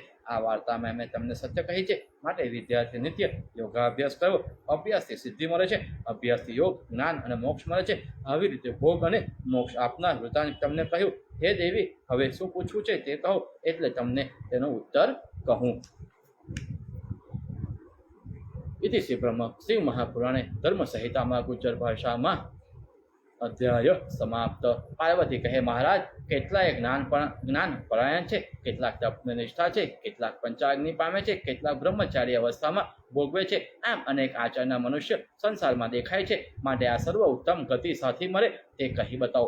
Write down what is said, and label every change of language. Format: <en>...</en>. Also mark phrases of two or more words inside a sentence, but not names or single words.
<gu>આ વાર્તામાં મેં તમને સત્ય કહી છે, માટે વિદ્યાર્થી નિત્ય યોગાભ્યાસ કરવો. અભ્યાસથી સિદ્ધિ મળે છે, અભ્યાસથી યોગ, જ્ઞાન અને મોક્ષ મળે છે. આવી રીતે ભોગ અને મોક્ષ આપનાર વૃતાંત તમને કહ્યું. હે દેવી, હવે શું પૂછવું છે તે કહો, એટલે તમને તેનો ઉત્તર કહું.</gu> <sa>इति श्री ब्रह्म शिव महापुराणे धर्म संहिताમાં</sa> <gu>ગુજ્જર ભાષામાં અધ્યાય સમાપ્ત. પાર્વતી કહે, મહારાજ, કેટલાય જ્ઞાન પરાયણ છે, કેટલાક તપની નિષ્ઠા છે, કેટલાક પંચાગ્નિ પામે છે, કેટલાક બ્રહ્મચારી અવસ્થામાં ભોગવે છે. આમ અનેક આચારના મનુષ્ય સંસારમાં દેખાય છે, માટે આ સર્વ ઉત્તમ ગતિ સાથી મળે તે કહી બતાવો.</gu>